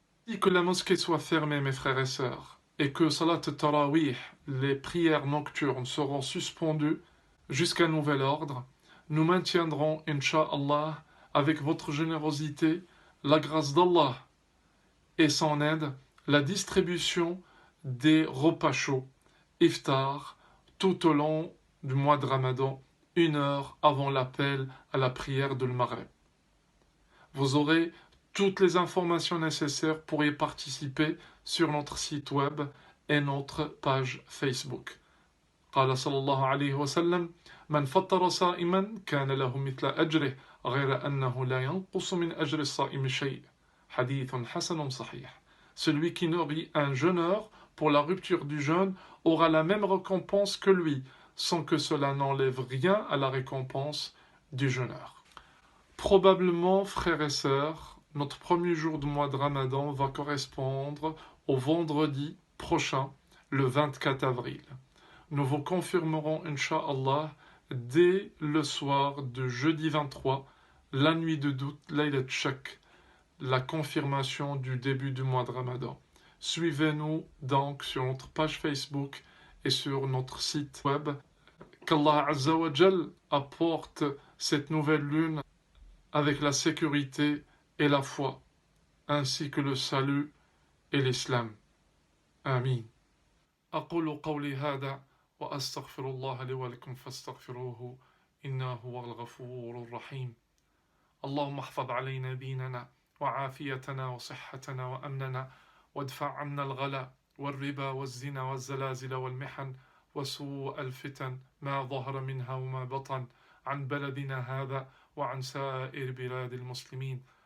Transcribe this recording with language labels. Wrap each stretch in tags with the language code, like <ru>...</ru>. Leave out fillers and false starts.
<fr>Et que la mosquée soit fermée, mes frères et sœurs, et que Salat al-Tarawih, les prières nocturnes, seront suspendues jusqu'à nouvel ordre, nous maintiendrons, Inch'Allah, avec votre générosité, la grâce d'Allah et son aide, la distribution des repas chauds, iftar, tout au long du mois de Ramadan, 1 heure avant l'appel à la prière de Maghreb. Vous aurez toutes les informations nécessaires pour y participer sur notre site web et notre page Facebook.</fr> <ar>قال صلى الله عليه وسلم من فطر صائما كان له مثل أجره غير أنه لا ينقص من أجر الصائم شيء. حديث حسن صحيح.</ar> <fr>Celui qui nourrit un jeûneur pour la rupture du jeûne aura la même récompense que lui, sans que cela n'enlève rien à la récompense du jeûneur. Probablement, frères et sœurs, notre premier jour du mois de Ramadan va correspondre au vendredi prochain, le 24 avril. Nous vous confirmerons, Inch'Allah, dès le soir de jeudi 23, la nuit de doute, Laylat Shak, la confirmation du début du mois de Ramadan. Suivez-nous donc sur notre page Facebook et sur notre site web. Qu'Allah Azza wa Jal apporte cette nouvelle lune avec la sécurité et la foi, ainsi que le salut et l'islam. Amin.</fr> <ar>أقول قولي هذا وأستغفر الله لي ولكم فاستغفروه إنه هو الغفور الرحيم. اللهم احفظ علينا ديننا وعافيتنا وصحتنا وأمننا وادفع عنا الغلا والربا والزنا والزلازل والمحن وسوء الفتن ما ظهر منها وما بطن عن بلدنا هذا وعن سائر بلاد المسلمين.</ar>